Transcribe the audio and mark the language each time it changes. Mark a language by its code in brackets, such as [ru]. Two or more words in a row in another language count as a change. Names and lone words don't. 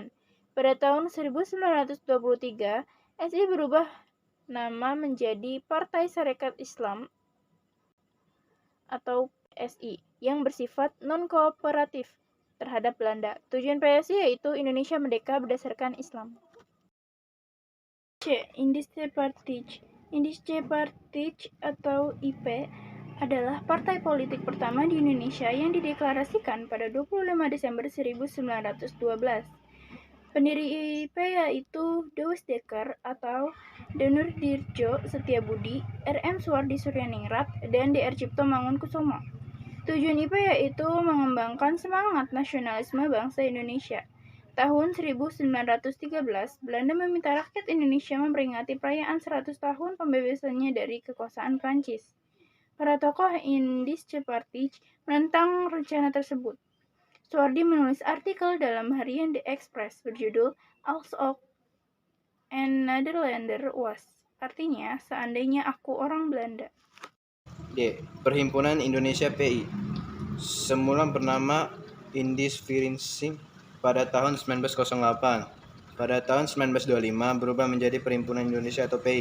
[id] Pada tahun 1923, SI berubah nama menjadi Partai Sarekat Islam atau SI yang bersifat non-kooperatif terhadap Belanda. Tujuan PSI yaitu Indonesia Merdeka berdasarkan Islam. C. Indische Partij. Indische Partij atau IP adalah partai politik pertama di Indonesia yang dideklarasikan pada 25 Desember 1912. Pendiri IP yaitu Douwes Dekker atau Danur Dirjo Setiabudi, RM Suwardi Suryaningrat, dan DR Cipto Mangunkusumo. Tujuan IP yaitu mengembangkan semangat nasionalisme bangsa Indonesia. Tahun 1913, Belanda meminta rakyat Indonesia memperingati perayaan 100 tahun pembebasannya dari kekuasaan Prancis. Para tokoh Indische Partij menentang rencana tersebut. Suwardi menulis artikel dalam harian The Express berjudul Als ook een Nederlander was, artinya seandainya aku orang Belanda. D. Perhimpunan Indonesia PI. Semula bernama Indische Vereniging pada tahun 1908. Pada tahun 1925 berubah menjadi Perhimpunan Indonesia atau PI.